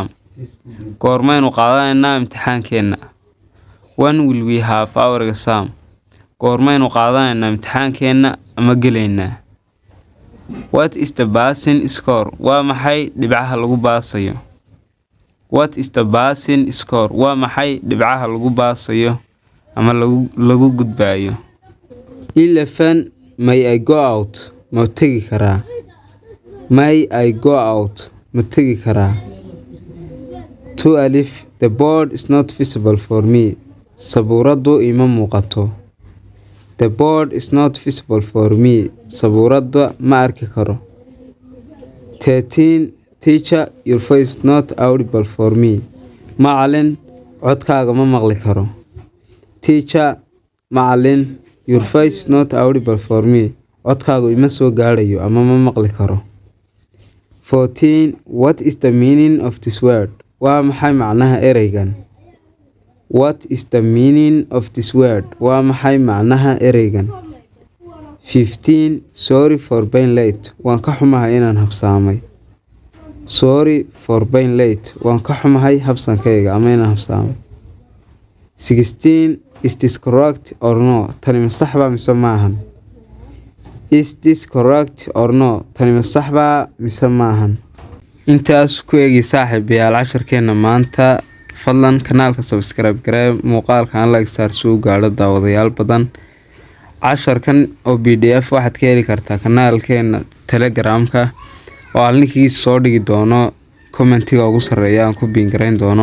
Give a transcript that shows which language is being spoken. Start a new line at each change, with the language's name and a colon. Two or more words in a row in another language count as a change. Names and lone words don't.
Somali: Goormaynu qaadanaynaa imtixaankeena?
English: When will we have our exam?
Somali: Goormaynu qaadanaynaa imtixaankeena ama gelaynaa?
English: What is the passing score?
Somali: Waa maxay dhibcaha lagu baasayo?
English: What is the passing score?
Somali: Waa maxay dhibcaha lagu baasayo ama lagu gudbaayo?
English: 11, may I go out?
Somali: Ma tegi karaa?
English: May I go out?
Somali: Ma tegi karaa?
English: 12, the board is not visible for me.
Somali: Sabuuradu ima muuqato.
English: The board is not visible for me.
Somali: Sabuurada ma arki karo.
English: 13, teacher, your voice is not audible for me.
Somali: Macallin, codkaaga ma maqli karo.
English: Teacher, macallin, your voice is not audible for me.
Somali: Codkaagu ima soo gaadhayo ama ma maqli karo.
English: 14, what is the meaning of this word?
Somali: Waa maxay macnaha ereygan?
English: What is the meaning of this word?
Somali: Waa maxay macnaha ereygan?
English: 15, sorry for being late.
Somali: Waan ka xumahay inaan habsaamay.
English: Sorry for being late.
Somali: Waan ka xumahay habsankayga ama inaan habsaamay.
English: 16, is this correct or no?
Somali: Tani ma sax baa mise maahan?
English: Is this correct or no?
Somali: Tani ma sax baa mise maahan? Intaas ku eegi saaxiibayaal casharkeena maanta. Fadlan kanaalka subscribe garee, muuqaalkan like saar si uu gaadho daawadayaal badan. Casharkan oo PDF waxaad ka heli kartaa kanaalkeena Telegramka oo aan linkiisa soo dhigi doono commentiga ugu sarreeya aan ku biin gareyn doono.